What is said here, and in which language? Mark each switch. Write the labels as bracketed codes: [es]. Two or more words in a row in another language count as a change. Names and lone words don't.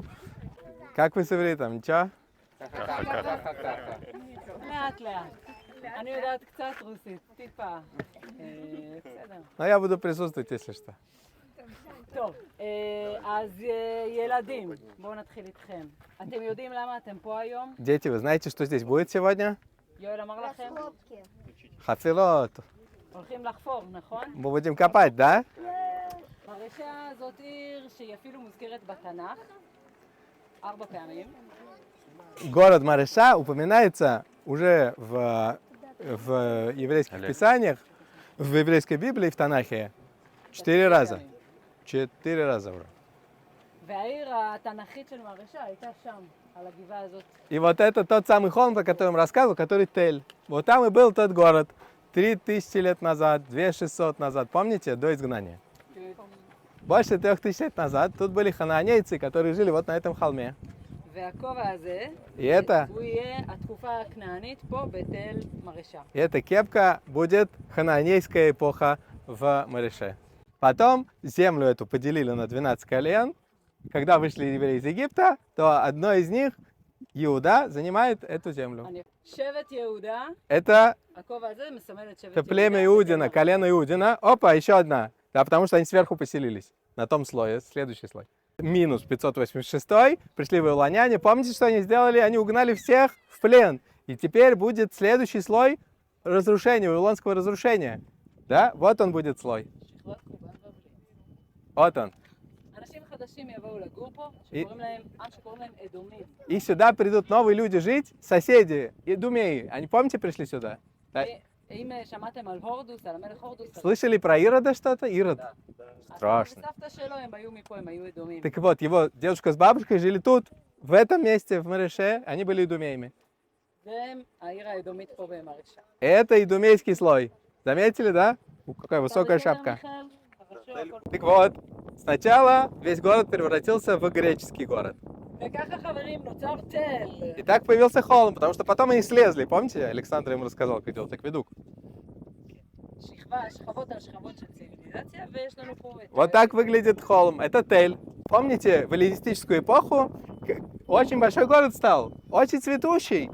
[ru] Как вы с ивритом? Ничего? [he] לאט לאט. אני יודעת קצת רוסית, טיפה. בסדר. [ru] Но я буду присутствовать, если что. [he] טוב, אז ילדים, בואו נתחיל איתכם. אתם יודעים למה אתם פה היום? [ru] Дети, вы знаете, что здесь будет сегодня? [he] יואל אמר לכם? Хафилот. הולכים לחפור, נכון? [ru] Мы будем копать, да? [he] מרשה זאת עיר שהיא אפילו מוזכרת בתנ"ך 4 פעמים. [ru] Город Мареша упоминается уже в еврейских писаниях, в еврейской Библии, в Танахе 4 раза. 4 раза уже. [he] והעיר התנ"כית של מרשה הייתה שם, על הגבעה הזאת. [ru] И вот это тот самый холм, о котором рассказывал, который Тель. Вот там и был тот город 3000 лет назад, 2600 назад, помните, до изгнания? Больше 3000 лет назад тут были ханаанейцы, которые жили вот на этом холме. [he] והכובע הזה, [ru] И это, [he] הוא יהיה התקופה הכנענית פה בתל מרשה. [ru] и эта кепка будет ханаанейская эпоха в Мареше. Потом землю эту поделили на 12 колен. Когда вышли евреи из Египта, то одно из них, Иуда, занимает эту землю. [he] שבט יהודה, [ru] Это [he] הכובע הזה מסמל את שבט יהודה. [ru] племя Иудина, колено Иудина. Опа, еще одна. Да, потому что они сверху поселились. На том слое, следующий слой. Минус 586, пришли вавилоняне. Помните, что они сделали? Они угнали всех в плен. И теперь будет следующий слой разрушения, вавилонского разрушения. Да, вот он будет слой. [he] שכבת חורבן בבלי. [ru] Вот он. [he] אנשים חדשים יבואו לגור פה, שקוראים להם, עם שקוראים להם אדומים. [ru] И сюда придут новые люди жить, соседи, идумеи. Они, помните, пришли сюда? Да. [he] אם שמעתם על הורדוס, על המלך הורדוס, [ru] Слышали про Ирода что-то? Ирод. Страшно. [he] סבתא שלו הם היו מפה, הם היו אדומים. [ru] Так вот, его дедушка с бабушкой жили тут, в этом месте, в Мареше, они были идумеями. [he] והם העיר האדומית פה במרשה. [ru] Это идумейский слой. Заметили, да? Какая высокая шапка. Так вот, сначала весь город превратился в греческий город. [he] וככה חברים נוצר תל. [ru] И так появился холм, потому что потом они слезли. Помните, Александр ему рассказал, как делать акведук? [he] שכבות על שכבות של ציוויליזציה, ויש לנו פה את... [ru] Вот так выглядит холм. Это Тель. Помните, в эллинистическую эпоху очень большой город стал, очень цветущий.